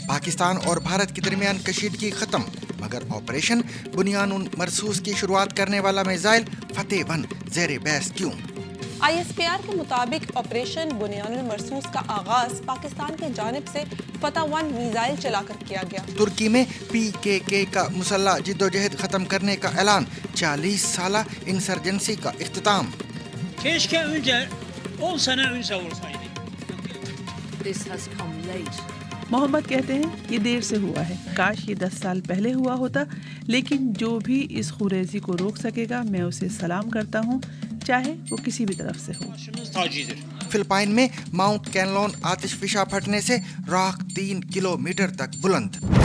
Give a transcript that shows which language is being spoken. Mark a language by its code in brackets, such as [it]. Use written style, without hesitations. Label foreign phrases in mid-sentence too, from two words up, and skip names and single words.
[ur] پاکستان اور بھارت کے درمیان کشیدگی ختم، مگر آپریشن بنیان المرصوص کی شروعات کرنے والا میزائل فتح 1 زیر بحث کیوں? ISPR کے مطابق آپریشن بنیان المرصوص کا آغاز پاکستان کی جانب سے فتح 1 میزائل چلا کر کیا گیا. ترکی میں PKK کا مسلح جدوجہد ختم کرنے کا اعلان، 40 سالہ انسرجنسی کا اختتام. [tr] Keşke önce 10 sene önce olsaydı. [en] This has come late. [ur] محمد کہتے ہیں یہ دیر سے ہوا ہے، کاش یہ 10 سال پہلے ہوا ہوتا، لیکن جو بھی اس خونریزی کو روک سکے گا میں اسے سلام کرتا ہوں، چاہے وہ کسی بھی طرف سے ہو. فلپائن میں ماؤنٹ کینلون آتش فشاں پھٹنے سے راکھ 3 کلومیٹر تک بلند.